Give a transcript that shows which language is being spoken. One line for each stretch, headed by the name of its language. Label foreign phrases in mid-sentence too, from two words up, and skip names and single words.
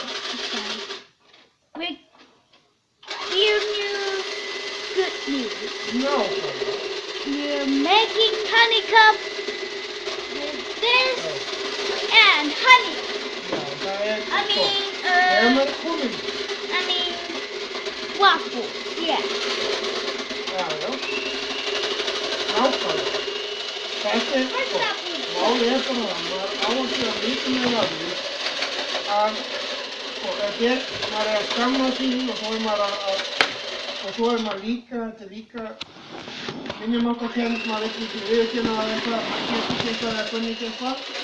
English: With good news. No. You're making honeycomb with this and honey. I mean waffles, yeah.
Icelandic: Nákvæmlega. Þetta er málið bara það, maður á að gera mikið með því að maður að skamma sín og svo maður líka, þetta líka minnumáttarkennd, maður ekki viðurkenna að eitthvað, maður getur eitthvað eða kunni ekki eitthvað.